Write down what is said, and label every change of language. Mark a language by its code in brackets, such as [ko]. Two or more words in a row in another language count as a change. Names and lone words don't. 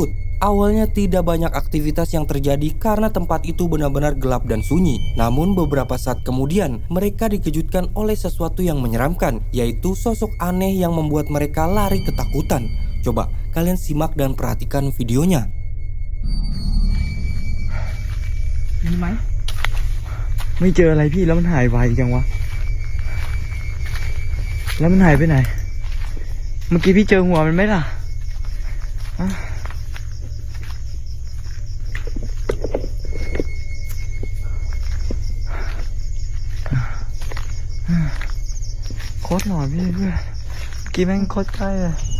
[id] Awalnya tidak banyak aktivitas yang terjadi karena tempat itu benar-benar gelap dan sunyi. Namun beberapa saat kemudian mereka dikejutkan oleh sesuatu yang menyeramkan, yaitu sosok aneh yang membuat mereka lari ketakutan. Coba kalian simak dan perhatikan videonya. [th] มีไหมไม่เจออะไรพี่แล้วมันหายไวจังวะแล้วมันหายไปไหนเมื่อกี้พี่เจอหัวมันไหมล่ะโคตรหลอนพี่เพื่อนเมื่อกี้แม่งโคตรใกล้เลย